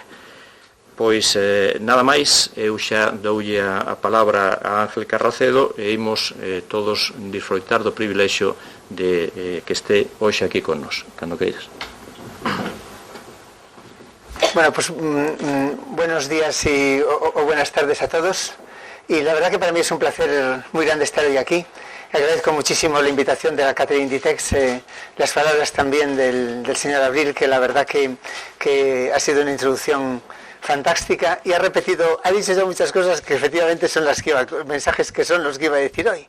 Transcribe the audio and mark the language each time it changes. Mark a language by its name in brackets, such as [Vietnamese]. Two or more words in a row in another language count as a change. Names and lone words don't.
[Galician] Pois nada máis, eu xa doulle a palabra a Ángel Carracedo e imos todos disfrutar do privilexio de que esté hoxe aquí con nos, cando queiras. [Spanish] Bueno, pues buenos días o buenas tardes a todos, y la verdad que para mí es un placer muy grande estar hoy aquí. Agradezco muchísimo la invitación de la Catherine Ditex, las palabras también del señor Abril, que la verdad que ha sido una introducción fantástica, y ha dicho ya muchas cosas que efectivamente son mensajes que son los que iba a decir hoy.